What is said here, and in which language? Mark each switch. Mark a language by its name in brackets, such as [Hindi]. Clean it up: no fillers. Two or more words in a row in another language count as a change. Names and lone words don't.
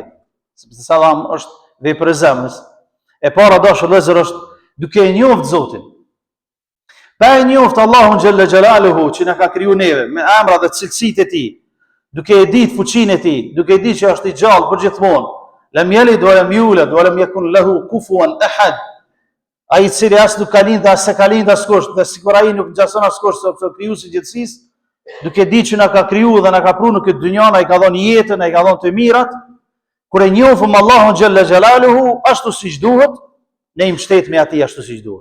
[Albanian] Sepse salam është vepër e zemrës. E para dashur vëllezër është duke e njoft Zotin. Pa e njoft Allahun [Arabic] جل جلاله [Albanian] që na ka kriju neve me emra dhe cilësitë e tij, duke e ditë fuqinë e tij, duke e ditë që është i gjallë përgjithmonë, [Arabic] لم يلد ولم يولد ولم يكن له كفوا أحد. [Albanian] Ai i cili as nuk ka lindë as se ka lindë askush, dhe sikur ai nuk ngjason askush sepse krijuesi i gjithësisë, duke ditë që na ka kriju dhe na ka pru në këtë dynjë, ai ka dhënë jetën, ai ka dhënë të mirat. Kur e njohëm Allahun [Arabic] جل جلاله [Albanian] ashtu siç duhet, ne i mbështetemi atij ashtu siç duhet.